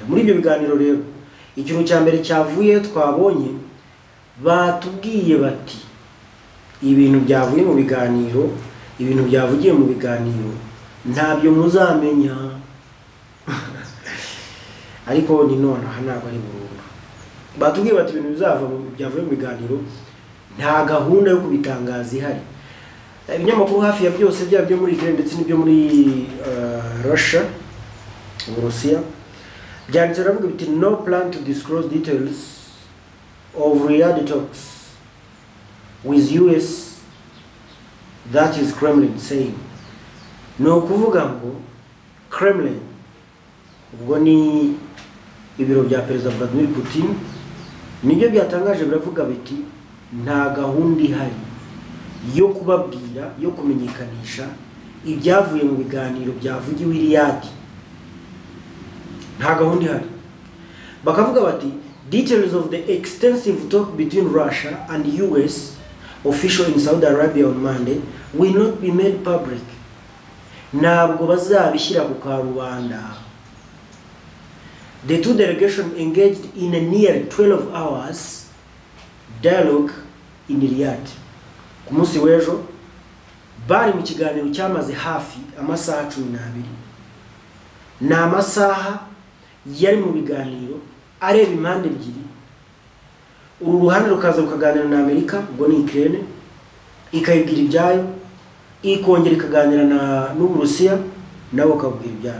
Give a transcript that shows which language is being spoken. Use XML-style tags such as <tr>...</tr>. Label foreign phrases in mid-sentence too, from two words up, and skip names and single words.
<rw>Muri ibyo biganiro rero ikintu cya mbere cyavuye twabonye batubwiye bati ibintu byavuye mu biganiro, ibintu byavugiye mu biganiro ntabyo muzamenya ariko ni none aha ntabwo ari burundu. Batubwiye bati ibintu bizava mu byavuye mu biganiro nta gahunda yo kubitangaza ihari. Ibinyamakuru hafi ya byose byo muri Ukraine ndetse n'ibyo muri Russia, Uburusiya byanditse ravuga biti</rw> <en>no plan to disclose details of reality talks with US, that is Kremlin saying.</en> <rw>No kuvuga ngo Kremlin ubwo ni ibiro bya Perezida Vladimir Putin nibyo byatangaje biravuga biti nta gahunda ihari yo kubabwira yo kumenyekanisha ibyavuye mu biganiro byavugiwe i Riyadh. Nta gahunda ihari. Bakavuga bati</rw> <en>details of the extensive talk between Russia and US official in Saudi Arabia on Monday will not be made public.</en> <rw>Ntabwo bazabishyira ku karubanda.</rw> <en>The two delegations engaged in a near 12 hours dialogue in Riyadh.</en> <rw>Ku munsi w'ejo bari mu kiganiro cyamaze hafi amasaha 12. Ni amasaha yari mu biganiro areba impande ebyiri. Uru ruhande rukaza rukaganira na Amerika ubwo ni Ukraine ikayibwira ibyayo, ikongera ikaganira n'Uburusiya nabo bakabwira ibyayo.</rw>